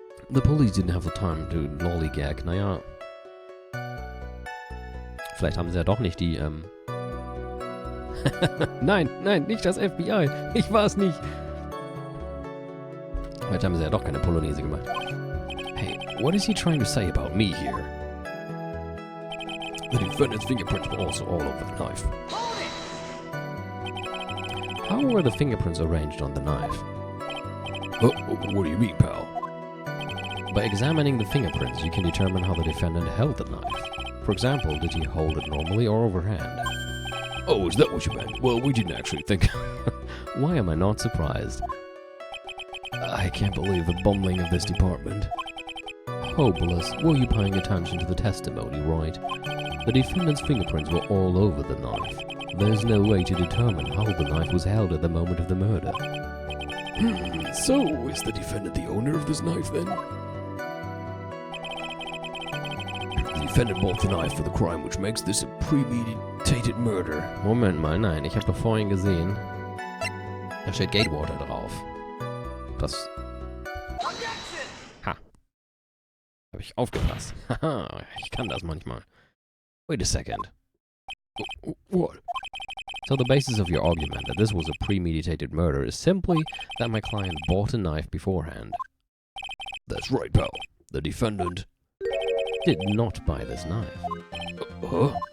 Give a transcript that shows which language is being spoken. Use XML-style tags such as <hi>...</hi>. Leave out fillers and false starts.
<en>The police didn't have the time to lollygag.</en> <de>Naja. Vielleicht haben sie ja doch nicht die, Nein, nicht das FBI. Ich war es nicht. Vielleicht haben sie ja doch keine Polonaise gemacht.</de> <en>Hey, what is he trying to say about me here? The defendant's fingerprints were also all over the knife. How were the fingerprints arranged on the knife? What do you mean, pal? By examining the fingerprints, you can determine how the defendant held the knife. For example, did he hold it normally or overhand? Oh, is that what you meant? Well, we didn't actually think. Why am I not surprised? I can't believe the bumbling of this department. Hopeless, were you paying attention to the testimony, right? The defendant's fingerprints were all over the knife. There's no way to determine how the knife was held at the moment of the murder. So, is the defendant the owner of this knife, then? The defendant bought the knife for the crime, which makes this a premeditated murder.</en> <de>Moment mal, nein, ich habe doch vorhin gesehen, da steht Gatewater drauf. Das... Ha. Habe ich aufgepasst. Haha, ich kann das manchmal.</de> <en>Wait a second. What? So the basis of your argument that this was a premeditated murder is simply that my client bought a knife beforehand. That's right, pal. The defendant Did not buy this knife. Huh?</en>